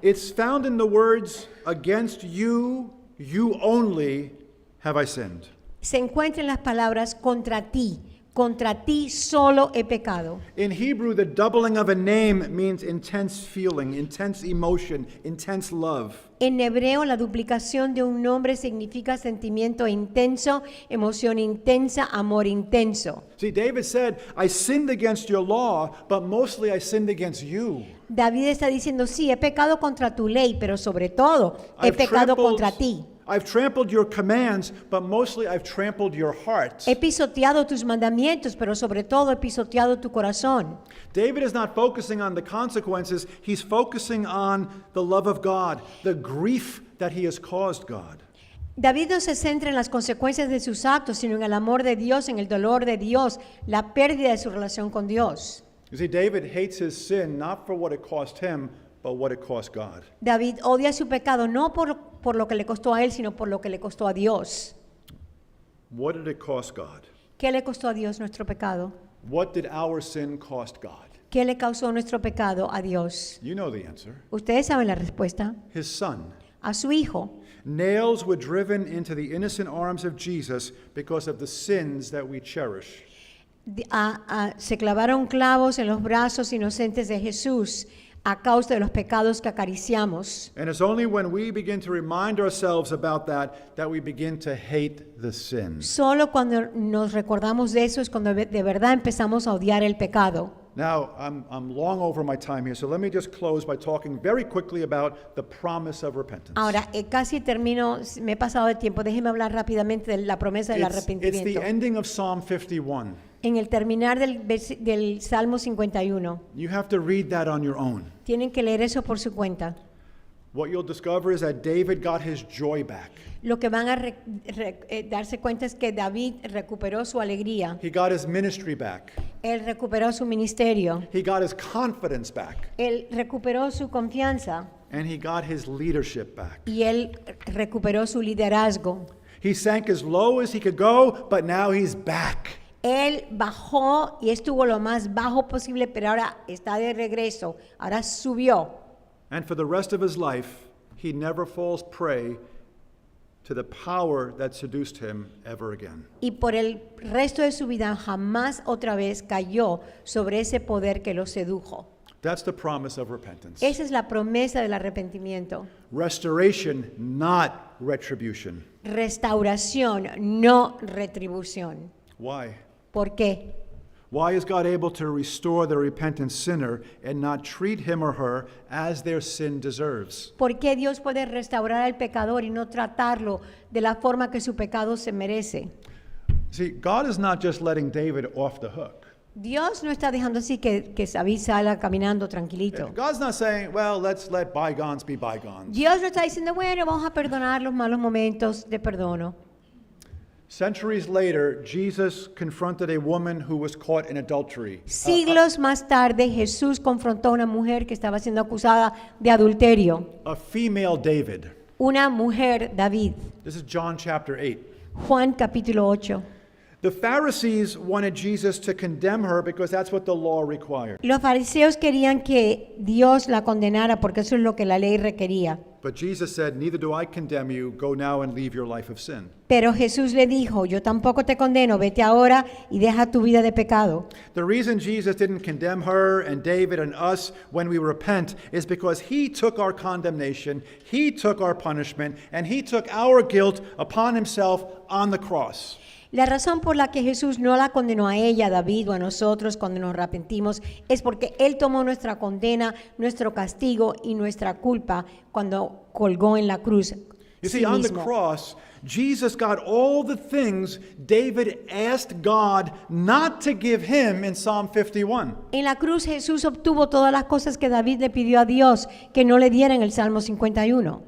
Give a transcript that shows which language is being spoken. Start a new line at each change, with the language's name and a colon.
English: It's found in the words, against you, you only have I sinned.
Spanish: Se encuentra en las palabras contra ti solo he pecado.
English: In Hebrew, the doubling of a name means intense feeling, intense emotion, intense love.
Spanish: En hebreo, la duplicación de un nombre significa sentimiento intenso, emoción intensa, amor intenso.
English: See, David said, I sinned against your law, but mostly I sinned against you.
Spanish: David está diciendo, sí, he pecado contra tu ley, pero sobre todo he pecado contra ti.
English: I've trampled your commands, but mostly I've trampled your heart.
Spanish: He pisoteado tus mandamientos, pero sobre todo he pisoteado tu corazón.
English: David is not focusing on the consequences, he's focusing on the love of God, the grief that he has caused God.
Spanish: David no se centra en las consecuencias de sus actos, sino en el amor de Dios, en el dolor de Dios, la pérdida de su relación con Dios.
English: You see, David hates his sin not for what it cost him, but what it cost God.
Spanish: David odia su pecado no por lo que le costó a él, sino por lo que le costó a Dios.
English: What did it cost God?
Spanish: ¿Qué le costó a Dios nuestro pecado?
English: What did our sin cost God?
Spanish: ¿Qué le causó nuestro pecado a Dios?
English: You know the answer.
Spanish: Ustedes saben la respuesta.
English: His son.
Spanish: A su hijo.
English: Nails were driven into the innocent arms of Jesus because of the sins that we cherish.
Spanish: Se clavaron clavos en los brazos inocentes de Jesús a causa de los pecados que acariciamos.
English: And it's only when we begin to remind ourselves about that we begin to hate the sin.
Spanish: Solo cuando nos recordamos de eso es cuando de verdad empezamos a odiar el pecado.
English: Now, I'm long over my time here, so let me just close by talking very quickly about the promise of repentance.
Spanish: Ahora, casi termino, me he pasado de tiempo, déjeme hablar rápidamente de la promesa del
English: It's
Spanish: arrepentimiento.
English: the ending of Psalm 51.
Spanish: En el terminar del Salmo 51,
English: You have to read that on your own.
Spanish: tienen que leer eso por su cuenta.
English: What you'll discover is that David got his joy back.
Spanish: Lo que van a darse cuenta es que David recuperó su alegría,
English: He got his ministry back.
Spanish: él recuperó su ministerio,
English: He got his confidence back.
Spanish: él recuperó su confianza
English: And he got his leadership back.
Spanish: y él recuperó su liderazgo.
English: He sank as low as he could go, but now he's back.
Spanish: Él bajó y estuvo lo más bajo posible, pero ahora está de regreso, ahora subió.
English: And for the rest of his life, he never falls prey to the power that seduced him ever again.
Spanish: Y por el resto de su vida jamás otra vez cayó sobre ese poder que lo sedujo.
English: That's the promise of repentance.
Spanish: Esa es la promesa del arrepentimiento.
English: Restoration, not retribution.
Spanish: Restauración, no retribución.
English: Why?
Spanish: ¿Por qué?
English: Why is God able to restore the repentant sinner and not treat him or her as their sin deserves?
Spanish: ¿Por qué Dios puede restaurar al pecador y no tratarlo de la forma que su pecado se merece?
English: See, God is not just letting David off the hook.
Spanish: Dios no está dejando así que David salga caminando tranquilito.
English: God's not saying, well, let's let bygones be bygones.
Spanish: Dios no está diciendo, bueno, vamos a perdonar los malos momentos de perdono.
English: Centuries later, Jesus confronted a woman who was caught in adultery.
Spanish: Siglos más tarde, Jesús confrontó a una mujer que estaba siendo acusada de adulterio.
English: A female David.
Spanish: Una mujer, David.
English: This is John chapter 8.
Spanish: Juan capítulo 8.
English: The Pharisees wanted Jesus to condemn her because that's what the law required.
Spanish: Los fariseos querían que Dios la condenara porque eso es lo que la ley requería.
English: But Jesus said, neither do I condemn you. Go now and leave your life of sin.
Spanish: Pero Jesús le dijo, yo tampoco te condeno, vete ahora y deja tu vida de pecado.
English: The reason Jesus didn't condemn her and David and us when we repent is because he took our condemnation, he took our punishment, and he took our guilt upon himself on the cross.
Spanish: La razón por la que Jesús no la condenó a ella, a David o a nosotros cuando nos arrepentimos es porque Él tomó nuestra condena, nuestro castigo y nuestra culpa cuando colgó en la cruz.
English: You
Spanish: sí
English: see, on the
Spanish: mismo.
English: cross, Jesus got all the things David asked God not to give him in Psalm 51.
Spanish: En la cruz Jesús obtuvo todas las cosas que David le pidió a Dios que no le diera en el Salmo 51.